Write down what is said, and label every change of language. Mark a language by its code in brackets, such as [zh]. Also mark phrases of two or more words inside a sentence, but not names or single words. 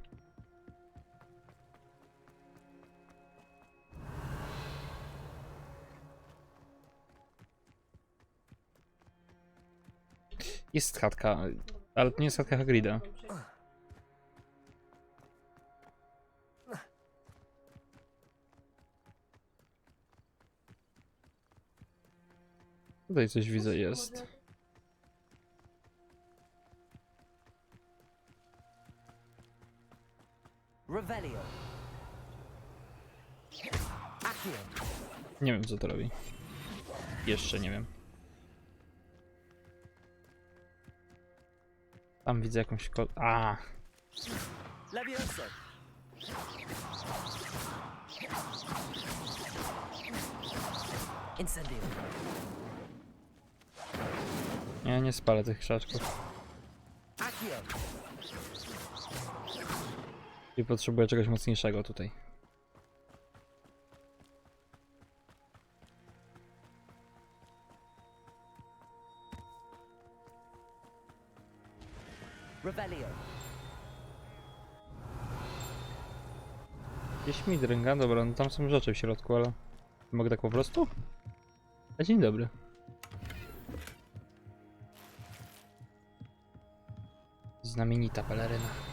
[pl] Jest chatka, ale to nie jest chatka Hagrida. Tutaj coś widzę jest. Revelio. Accio. Nie wiem co to robi. Jeszcze nie wiem. Tam widzę jakąś A. Levioso. Incendio. Nie spalę tych krzaczków. Accio. I potrzebuję czegoś mocniejszego tutaj. Revelio. Gdzieś mi dręga, dobra, no tam są rzeczy w środku, ale... Mogę tak po prostu? A dzień dobry. Znamienita peleryna.